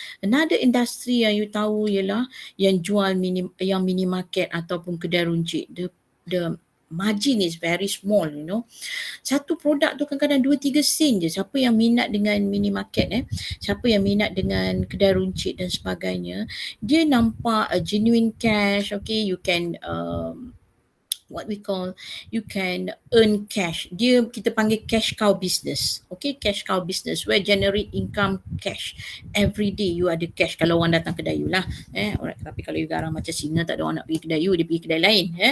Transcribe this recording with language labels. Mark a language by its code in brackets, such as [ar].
[en] Another industry [ms] yang you tahu ialah yang jual mini market ataupun kedai runcit. [en] The margin is very small, you know. [ms] Satu produk tu kadang-kadang 2-3 sen je. Siapa yang minat dengan mini market siapa yang minat dengan kedai runcit dan sebagainya, dia nampak [en] a genuine cash. Okay, you can what we call, you can earn cash. [ms] Dia kita panggil [en] cash cow business. Okay, cash cow business where generate income cash. Every day [ms] you ada cash kalau orang datang kedai you lah. Alright, tapi kalau you garang macam singa, tak ada orang nak pergi kedai you, dia pergi kedai lain.